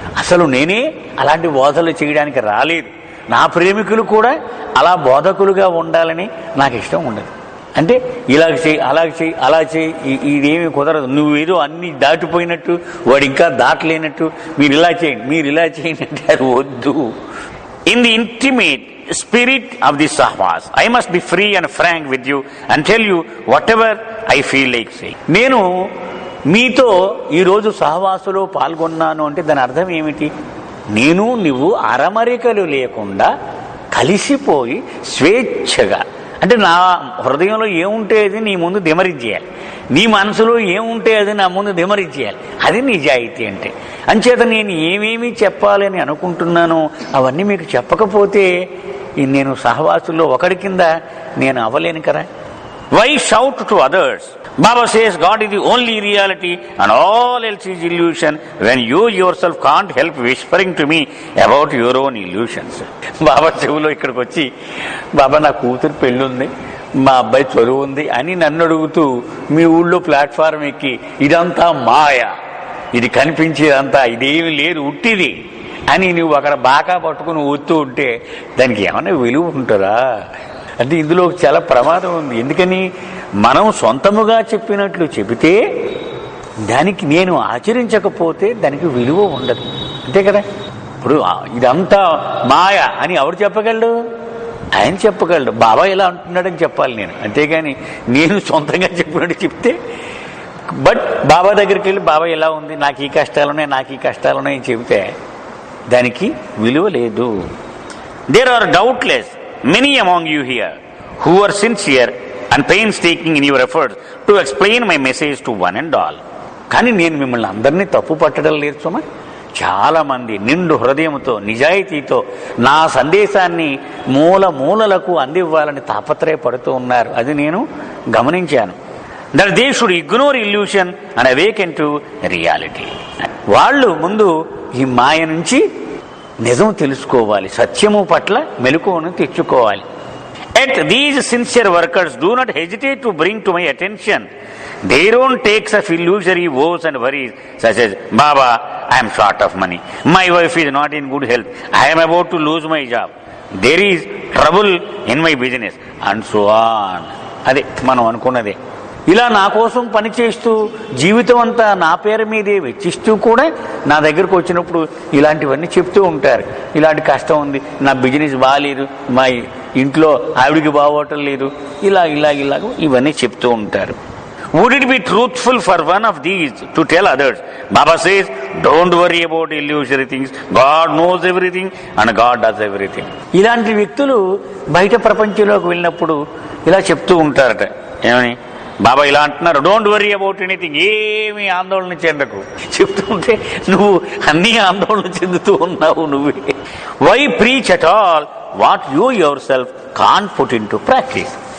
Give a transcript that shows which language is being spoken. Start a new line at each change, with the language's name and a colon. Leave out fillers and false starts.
Telugu: అసలు నేనే అలాంటి బోధలు చేయడానికి రాలేదు. నా ప్రేమికులు కూడా అలా బోధకులుగా ఉండాలని నాకు ఇష్టం ఉండదు. అంటే ఇలాగ చేయి, అలాగ చేయి, అలా చేయి, ఇదేమీ కుదరదు, నువ్వేదో అన్ని దాటిపోయినట్టు వాడు ఇంకా దాటలేనట్టు, మీరు ఇలా చేయండి, మీరు ఇలా చేయండి అంటే అది వద్దు.
English: In the intimate spirit of the sahwas, I must be free and frank with you and tell you whatever I feel like saying.
Telugu: నేను మీతో ఈరోజు సహవాసులో పాల్గొన్నాను అంటే దాని అర్థం ఏమిటి? నేను నువ్వు అరమరికలు లేకుండా కలిసిపోయి స్వేచ్ఛగా, అంటే నా హృదయంలో ఏముంటే అది నీ ముందు దిమరించేయాలి, నీ మనసులో ఏముంటే అది నా ముందు దిమరించేయాలి. అది నిజాయితీ అంటే. అంచేత నేను ఏమేమి చెప్పాలని అనుకుంటున్నానో అవన్నీ మీకు చెప్పకపోతే నేను సహవాసుల్లో ఒకడి కింద నేను అవ్వలేను కదా.
English: Why shout to others? Baba says God is the only reality and all else is illusion when you yourself can't help whispering to me about your own illusions.
Telugu: బాబా చెవులో ఇక్కడికి వచ్చి, బాబా నా కూతురు పెళ్ళుంది, మా అబ్బాయి చదువు ఉంది అని నన్ను అడుగుతూ మీ ఊళ్ళో ప్లాట్ఫారం ఎక్కి ఇదంతా మాయ, ఇది కనిపించేదంతా ఇదేమి లేదు ఉట్టిది అని నువ్వు అక్కడ బాగా పట్టుకుని ఊతూ ఉంటే దానికి ఏమైనా విలువ ఉంటుందా? అంటే ఇందులో చాలా ప్రమాదం ఉంది. ఎందుకని మనం సొంతముగా చెప్పినట్లు చెబితే దానికి నేను ఆచరించకపోతే దానికి విలువ ఉండదు, అంతే కదా. ఇప్పుడు ఇదంతా మాయ అని ఎవరు చెప్పగలడు? ఆయన చెప్పగలడు. బాబా ఇలా అంటున్నాడని చెప్పాలి నేను, అంతేగాని నేను సొంతంగా చెప్పినట్టు చెప్తే. బట్ బాబా దగ్గరికి వెళ్ళి బాబా ఎలా ఉంది, నాకు ఈ కష్టాలున్నాయి, నాకు ఈ కష్టాలున్నాయి అని చెబితే దానికి విలువ లేదు.
English: There are doubtless many among you here who are sincere and painstaking in your efforts to explain my message to one and all.
Telugu: కానీ నేను మిమ్మల్ని అందరినీ తప్పు పట్టడం లేదు సుమా. చాలా మంది నిండు హృదయంతో నిజాయితీతో నా సందేశాన్ని మూలలకు అందివ్వాలని తాపత్రయపడుతూ ఉన్నారు. అది నేను గమనించాను.
English: that they should ignore illusion and awaken to reality.
Telugu: వాళ్ళు ముందు ఈ మాయ నుంచి నిజం తెలుసుకోవాలి, సత్యము పట్ల మెలకువను తెచ్చుకోవాలి.
English: Yet these sincere workers do not hesitate to bring to my attention their own takes of illusory woes and worries, such as, Baba, I am short of money, my wife is not in good health, I am about to lose my job, there is trouble in my business, and so on.
Telugu: అదే మనం అనుకున్నదే. ఇలా నా కోసం పనిచేస్తూ జీవితం అంతా నా పేరు మీదే వెచ్చిస్తూ కూడా నా దగ్గరకు వచ్చినప్పుడు ఇలాంటివన్నీ చెప్తూ ఉంటారు. ఇలాంటి కష్టం ఉంది, నా బిజినెస్ బాగాలేదు, మా ఇంట్లో ఆవిడికి బాగోవటం లేదు, ఇలాగ ఇవన్నీ చెప్తూ ఉంటారు.
English: Would it be truthful for one of these to tell others? Baba says, don't worry about illusory things. God knows everything and God does everything.
Telugu: ఇలాంటి వ్యక్తులు బయట ప్రపంచంలోకి వెళ్ళినప్పుడు ఇలా చెప్తూ ఉంటారట. ఏమని? బాబా ఇలా అంటున్నారు,
English: don't worry about anything,
Telugu: ఏమీ ఆందోళన చెందకు. చెప్తుంటే నువ్వు అన్నీ ఆందోళన చెందుతూ ఉన్నావు నువ్వే.
English: Why preach at all what you yourself can put into practice.